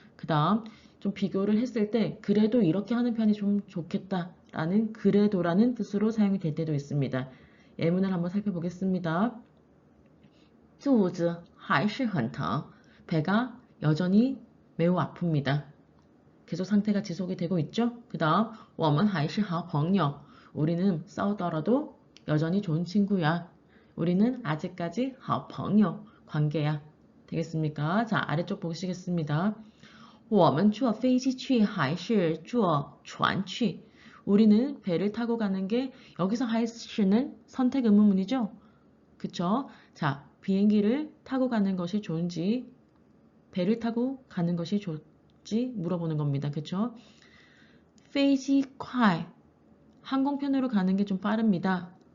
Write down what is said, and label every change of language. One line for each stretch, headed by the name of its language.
Korean: 그 다음 좀 비교를 했을 때 그래도 이렇게 하는 편이 좀 좋겠다 라는 그래도라는 뜻으로 사용이 될 때도 있습니다. 예문을 한번 살펴보겠습니다.
Chinese: 肚子还是很疼.
Korean: 배가 여전히 매우 아픕니다. 계속 상태가 지속이 되고 있죠. 그 다음
Chinese: 我们还是好朋友.
Korean: 우리는 싸우더라도 여전히 좋은 친구야. 우리는 아직까지
Chinese: 好朋友
Korean: 관계야. 되겠습니까? 자, 아래쪽 보시겠습니다.
Chinese: 我们坐飞机去还是坐船去?
Korean: 우리는 배를 타고 가는 게 여기서 还是는 선택 의문문이죠. 그쵸? 자, 비행기를 타고 가는 것이 좋은지 배를 타고 가는 것이 좋지 물어보는 겁니다. 그쵸?
Chinese: 飞机快
Korean: 항공편으로 가는 게 좀 빠릅니다.